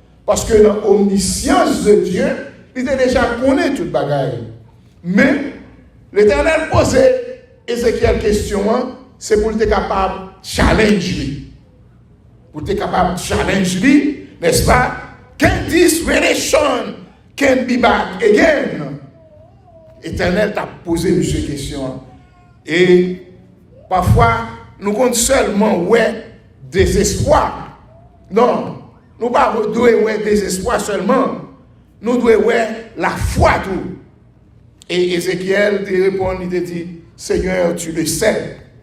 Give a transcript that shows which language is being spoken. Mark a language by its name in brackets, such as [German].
[French] Parce que dans l'omniscience de Dieu, il était déjà connu toute bagaille. Mais l'Éternel posait Ézéchiel question, c'est pour être capable de challenger. Pour être capable de challenger, n'est-ce pas? [English] Can this relation can be back again? [French] L'Éternel t'a posé une question. Et parfois, nous comptons seulement désespoir. Non, nous ne devons pas désespoir seulement. Nous devons la foi tout. Et Ézéchiel te répond, il te dit, Seigneur, tu le sais.